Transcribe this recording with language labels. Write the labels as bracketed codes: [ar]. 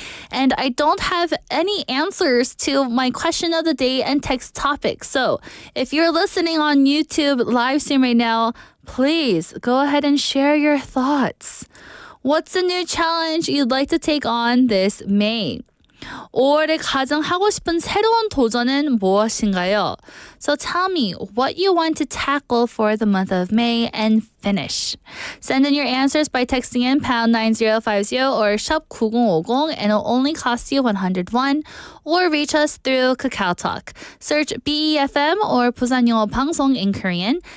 [en] And I don't have any answers to my question of the day and text topic. So if you're listening on YouTube live stream right now, please go ahead and share your thoughts. What's a new challenge you'd like to take on this May? [ko] 5월에 가장 하고 싶은 새로운 도전은 무엇인가요? [en] So tell me what you want to tackle for the month of May and finish. Send in your answers by texting in pound 9050 or shop 9050 and it'll only cost you 101, or reach us through Kakao Talk. Search BEFM or 부산영어방송 in Korean.